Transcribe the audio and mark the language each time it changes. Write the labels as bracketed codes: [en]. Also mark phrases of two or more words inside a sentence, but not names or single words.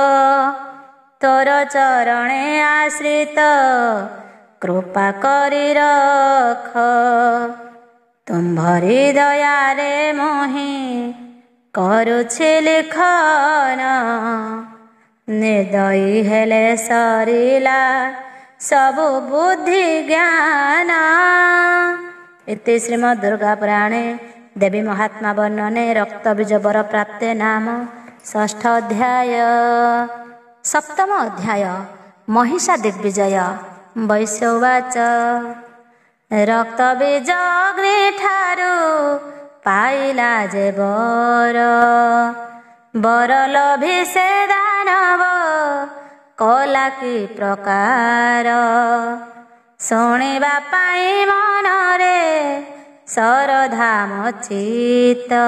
[or] ତୋର ଚରଣେ ଆଶ୍ରିତ କୃପା କରି ରଖ, ତୁମ୍ଭରି ଦୟାରେ ମୁହିଁ କରୁଛି ଲିଖନ, ନିର୍ଦ୍ଦୟୀ ହେଲେ ସରିଲା ସବୁ ବୁଦ୍ଧି ଜ୍ଞାନ। [sa] इति श्रीमद् दुर्गा पुराणे देवी महात्मा वर्णने रक्तबीज वर प्राप्ते नाम षष्ठ अध्याय। सप्तम अध्याय महिषा दिग्विजय। वैश्य उवाच [or] ରକ୍ତବୀଜ ଅଗ୍ନି ଠାରୁ ପାଇଲା ଯେ ବର, ବର ଲଭି ସେ ଦାନବ କଲା କି ପ୍ରକାର, ଶୁଣିବା ପାଇ ମନରେ ସରଧା ମଚିତ,